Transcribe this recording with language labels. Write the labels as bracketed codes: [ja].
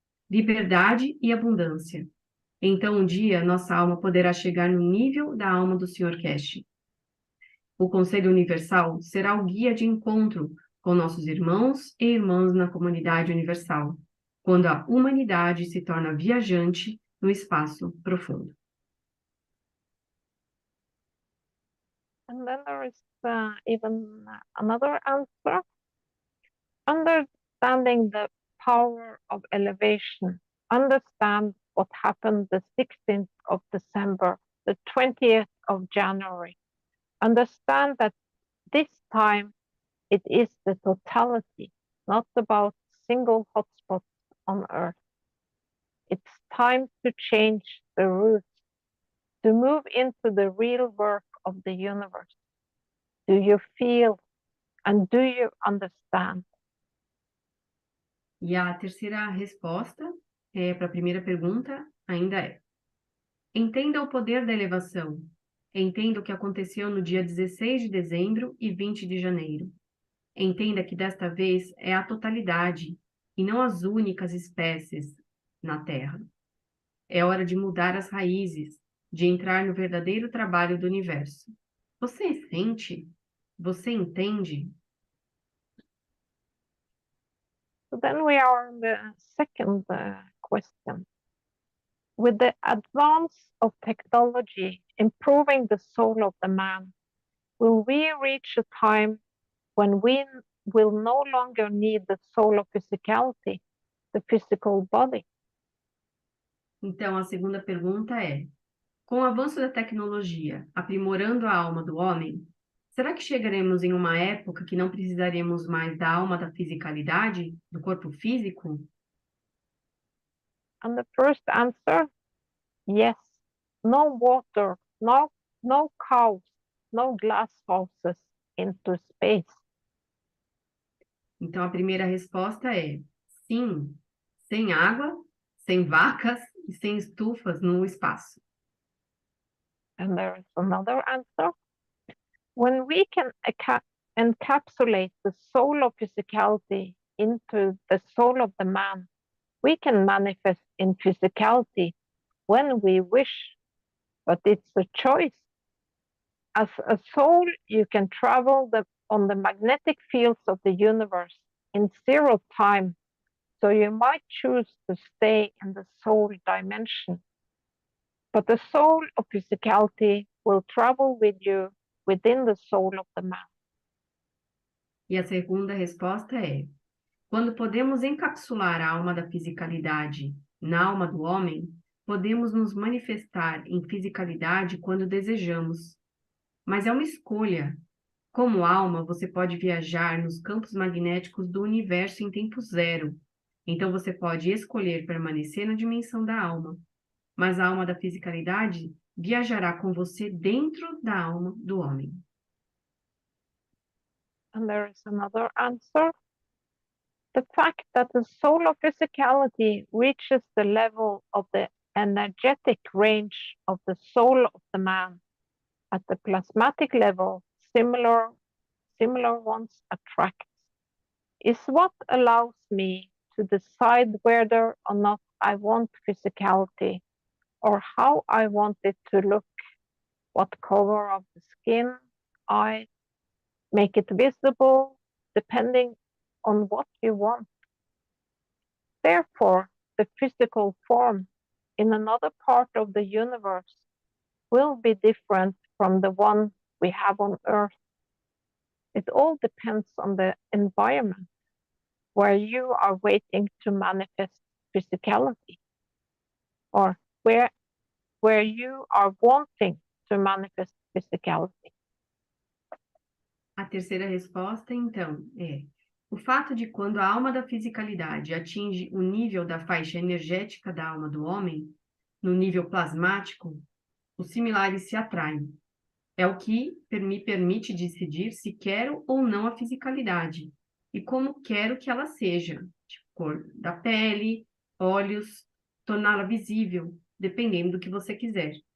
[pt] Liberdade e abundância. Então, um dia, nossa alma poderá chegar no nível da alma do Sr. Keshe. O Conselho Universal será o guia de encontro com nossos irmãos e irmãs na comunidade universal, quando a humanidade se torna viajante no espaço profundo. [en] And then there is even another answer. Understanding the power of elevation. Understand what happened the 16th of December, the 20th of January. Understand that this time it is the totality, not about single hotspots on Earth. It's time to change the route, to move into the real work of the universe. Do you feel and do you understand? [pt] E a terceira resposta para a primeira pergunta ainda é: entenda o poder da elevação. Entenda o que aconteceu no dia 16 de dezembro e 20 de janeiro. Entenda que desta vez é a totalidade e não as únicas espécies na Terra. É hora de mudar as raízes, de entrar no verdadeiro trabalho do universo. Você sente? Você entende? [en] So then we are on the second question. With the advance of technology improving the soul of the man, will we reach a time when we will no longer need the soul of physicality, the physical body? [pt] Então, a segunda pergunta é: com o avanço da tecnologia aprimorando a alma do homem, será que chegaremos em uma época que não precisaremos mais da alma da fisicalidade, do corpo físico? [en] And the first answer, yes. No water, no cows, no glass houses into space. [pt] Então, a primeira resposta é sim, sem água, sem vacas e sem estufas no espaço. [en] And there is another answer. When we can encapsulate the soul of physicality into the soul of the man, We can manifest in physicality when we wish, but it's a choice. As a soul, you can travel on the magnetic fields of the universe in 0 time, so you might choose to stay in the soul dimension. But the soul of physicality will travel with you within the soul of the man. [pt] E a segunda resposta é: quando podemos encapsular a alma da fisicalidade na alma do homem, podemos nos manifestar em fisicalidade quando desejamos. Mas é uma escolha. Como alma, você pode viajar nos campos magnéticos do universo em tempo zero. Então, você pode escolher permanecer na dimensão da alma. Mas a alma da fisicalidade viajará com você dentro da alma do homem. [en] And there is another answer. The fact that the soul of physicality reaches the level of the energetic range of the soul of the man at the plasmatic level, similar ones attract, is what allows me to decide whether or not I want physicality or how I want it to look, what color of the skin, eyes, make it visible, depending on what you want. Therefore, the physical form in another part of the universe will be different from the one we have on Earth. It all depends on the environment where you are waiting to manifest physicality, or where you are wanting to manifest physicality. [pt] A terceira resposta, então, é: o fato de quando a alma da fisicalidade atinge o nível da faixa energética da alma do homem, no nível plasmático, os similares se atraem. É o que me permite decidir se quero ou não a fisicalidade e como quero que ela seja, tipo cor da pele, olhos, torná-la visível, dependendo do que você quiser.